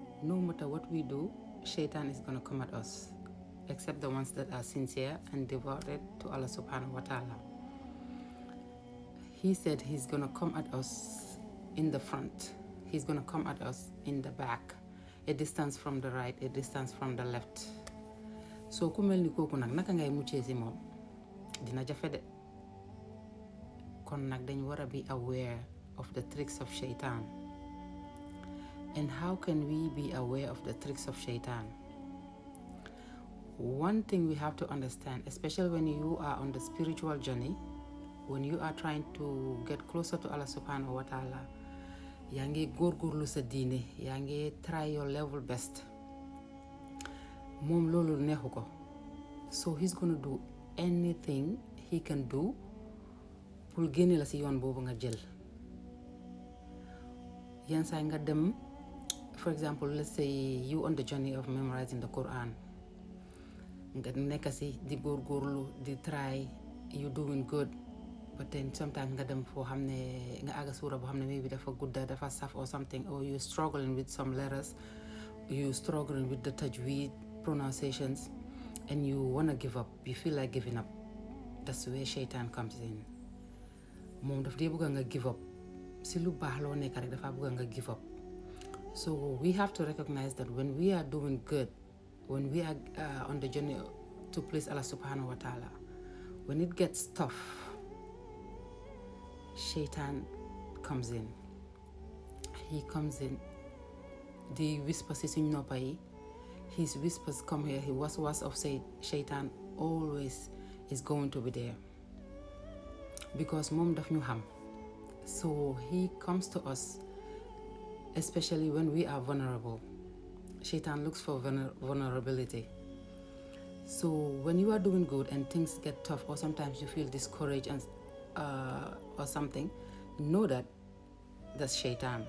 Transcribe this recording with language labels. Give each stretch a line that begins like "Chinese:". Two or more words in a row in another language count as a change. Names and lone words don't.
English: no matter what we do, Shaytan is going to come at us, except the ones that are sincere and devoted to
Arabic: الله سبحانه وتعالى.
English: He said he's going to come at us in the front. He's going to come at us in the back. A distance from the right, a distance from the left.
Wolof: So ku mel ni kooku nag naka ngay muccee si moom dina jafe de. Kon nag dañ war a
English: be aware of the tricks of Shaytan. And how can we be aware of the tricks of Shaytan? One thing we have to understand, especially when you are on the spiritual journey, when you are trying to get closer to
Arabic: الله سبحانه وتعالى,
Wolof: yaa ngi góorgóorlu sa diine, yaa ngi
English: try your level best.
Wolof: Moom loolu neexu ko.
English: So he's going to do anything he can do pour
Wolof: génne la si yoon boobu nga jël. Yenn saa nga dem,
English: for example, let's say you on the journey of memorizing the Quran.
Wolof: Nga nekk si di góorgóorlu, di try,
English: you doing good. But then sometimes
Wolof: nga dem foo xam ne nga àgga suura boo xam ne
English: maybe
Wolof: dafa gudda, dafa saf
English: or something, or you're struggling with some letters, you're struggling with the tajweed pronunciations, and you want to give up, you feel like giving up. That's where Shaytan comes in.
Wolof: Moom daf dee bëgg nga
English: give up.
Wolof: Si lu baax loo nekk rek dafa bëgg nga
English: give up. So we have to recognize that when we are doing good, when we are on the journey to please
Arabic: الله سبحانه وتعالى,
English: when it gets tough, Shaytan comes in. He comes in. The whispers
Wolof: si suñ noppa yi,
English: his whispers come here. He was of Shaytan always is going to be there.
Wolof: Because moom daf ñu xam.
English: So he comes to us, especially when we are vulnerable. Shaytan looks for vulnerability. So when you are doing good and things get tough, or sometimes you feel discouraged and or something, know that that's Shaytan.